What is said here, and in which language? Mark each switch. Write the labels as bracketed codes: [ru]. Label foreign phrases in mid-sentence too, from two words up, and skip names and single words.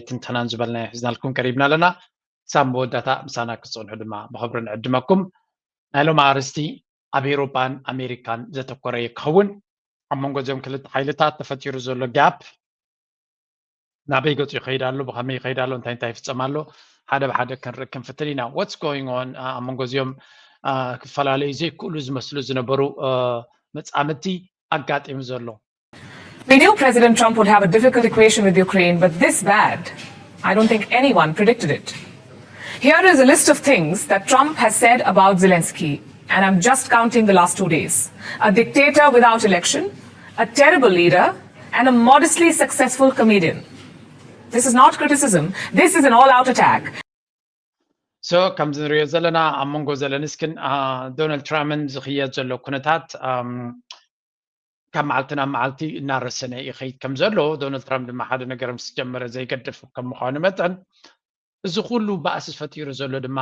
[ti] ትንተናን ዝበልና ሒዝናልኩም ቀሪብና ኣለና ክሳብ መወዳእታ ምሳና ክትፀንሑ ድማ ብክብሪ ንዕድመኩም ናይ ሎሚ ኣርእስቲ ኣብ ኤውሮጳን ኣሜሪካን ዘተኮረ ክኸውን ኣብ መንጎ እዞም ክልተ ሓይልታት ተፈጢሩ ዘሎ ጋፕ ናበይ ገፁ ይኸይድ ኣሎ ብኸመይ ይኸይድ ኣሎ እንታይ እንታይ ይፍፀም ኣሎ ሓደ ብሓደ ክንርኢ ክንፍትን ኢና [en] what's going on [ti] ኣብ መንጎ እዚኦም ክፈላለዩ ዘይክእሉ ዝመስሉ ዝነበሩ መፃምድቲ ኣጋጢሙ ዘሎ [en] We knew President Trump would have a difficult equation with Ukraine, but this bad, I don't think anyone predicted it. Here is a list of things that Trump has said about Zelensky, and I'm just counting the last 2 days. A dictator without election, a terrible leader, and a modestly successful comedian. This is not criticism, this is an all-out attack. [ti] So ከም ዝንሪኦ ዘለና ኣብ መንጎ ዘለንስኪን ዶናልድ ትራምፕን ዝኽየድ ዘሎ ኩነታት ካብ መዓልቲ ናብ መዓልቲ እናረሰነ ይኸይድ ከም ዘሎ ዶናልድ ትራምፕ ድማ ሓደ ነገር ምስ ጀመረ ዘይገድፍ ከም ምዃኑ መጠን እዚ ኩሉ ባእሲ ፈጢሩ ዘሎ ድማ